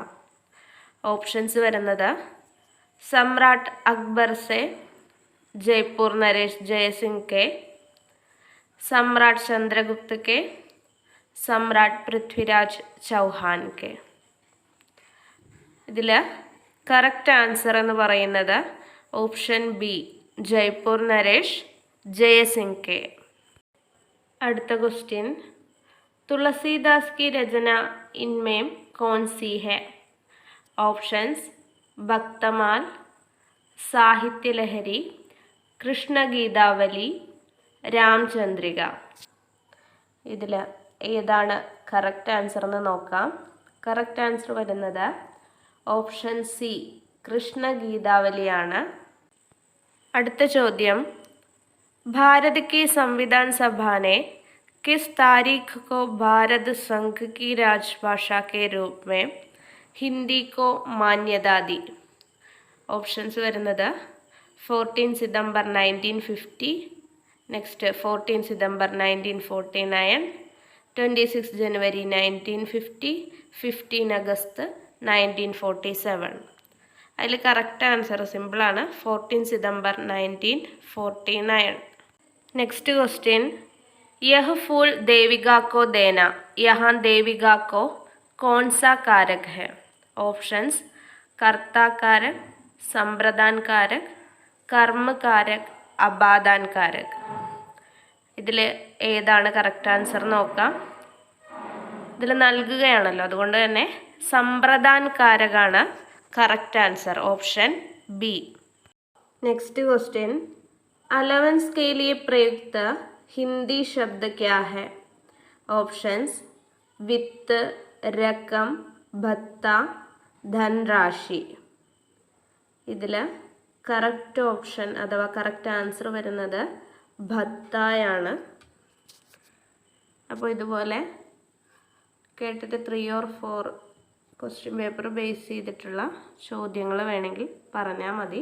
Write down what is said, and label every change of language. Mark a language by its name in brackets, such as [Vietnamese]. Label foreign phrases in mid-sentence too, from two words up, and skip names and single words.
[Malayalam] ഓപ്ഷൻസ് വരുന്നത് [Hindi] सम्राट अकबर से, जयपुर नरेश जयसिंह के, सम्राट चंद्रगुप्त के, सम्राट पृथ्वीराज चौहान के. [Malayalam] ഇതിൽ [English] correct answer [Malayalam] എന്ന് പറയുന്നത് [English] option B, [Hindi] जयपुर नरेश जयसिंह के. [Malayalam] അടുത്ത ക്വസ്റ്റ്യൻ, [Hindi] തുളസീദാസ് की रचना इनमें कौन सी है? ऑप्शंस भक्तमाल, साहित्य लहरी, कृष्ण गीतावली, [Malayalam] രാംചന്ദ്രിക. ഇതിൽ ഏതാണ് [English] correct answer [Malayalam] എന്ന് നോക്കാം. [English] correct answer [Malayalam] വരുന്നത് [English] option C, [Malayalam] കൃഷ്ണ ഗീതാവലിയാണ്. അടുത്ത ചോദ്യം, [Hindi] भारत की संविधान सभा ने किस तारीख को भारत संघ की राजभाषा के रूप में हिंदी को मान्यता दी? [Malayalam] ഓപ്ഷൻസ് വരുന്നത് 14 സിതംബർ 1950, നെക്സ്റ്റ് 14 സിതംബർ 1949, 26 ജനുവരി 1950, 15 അഗസ്റ്റ് 1947. അതിൽ [English] correct answer [Malayalam] സിമ്പിളാണ്, 14 സിതംബർ 1949. [English] next question, [Hindi] यह फूल देविका को देना, यहाँ देविका को कौन सा कारक है? ऑप्शंस कर्ता कारक, संप्रदान कारक, कर्म कारक, अपादान कारक. [Malayalam] ഇതിൽ ഏതാണ് [English] correct answer [Malayalam] നോക്കാം. ഇതിൽ നൽകുകയാണല്ലോ, അതുകൊണ്ട് തന്നെ സമ്പ്രദാൻ കാരകാണ് [English] correct answer, option B. next question, [Hindi] अलाउंस के लिए प्रयुक्त हिंदी शब्द क्या है? ऑप्शंस वित्त, रकम, भत्ता, धनराशि. [Malayalam] ഇതിൽ [English] correct option [Malayalam] അഥവാ [English] correct answer [Malayalam] വരുന്നത് ഭത്തായാണ്. അപ്പോൾ ഇതുപോലെ കേട്ടിട്ട് 3 or 4 [English] question paper base [Malayalam] ചെയ്തിട്ടുള്ള ചോദ്യങ്ങൾ വേണമെങ്കിൽ പറഞ്ഞാൽ മതി.